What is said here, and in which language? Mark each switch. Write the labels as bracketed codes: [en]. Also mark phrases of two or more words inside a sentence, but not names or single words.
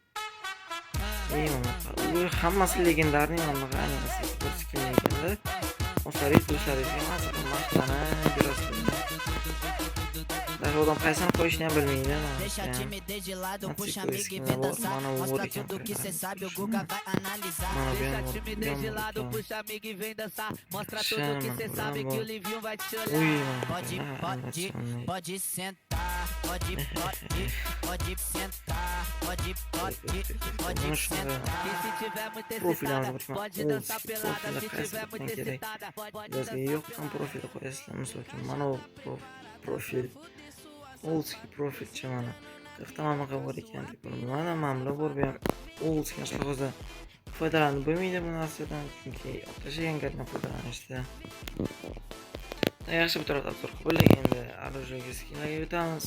[uz] Bu hammasi legendarniy mana animasiya skin ekanda. O'sariz maqtana ko'rasiz. Odam qaysini qo'yishni ham bilmaydi. Mana bu bor ekan. Mana bu ham [pt] Pode sentar, pode sentar, pode sentar. E se tiver muito excitada, pode dançar pelada. Se tiver muito excitada, pode dançar [uz] yo'q, profil qo'yasizlar. Misol uchun mana bu profil. [en] Old school [uz] profil mana. 40 ta mamlakat bor ekan deb mana mamlakat bor bu ham [en] old school [uz] qog'ozda foydalanib bo'lmaydi bu narsadan chunki tashlagan gaddan foydalanishda. Yaxshi bir taraf obzor qilib endi оружиеga skinlarga o'tamiz.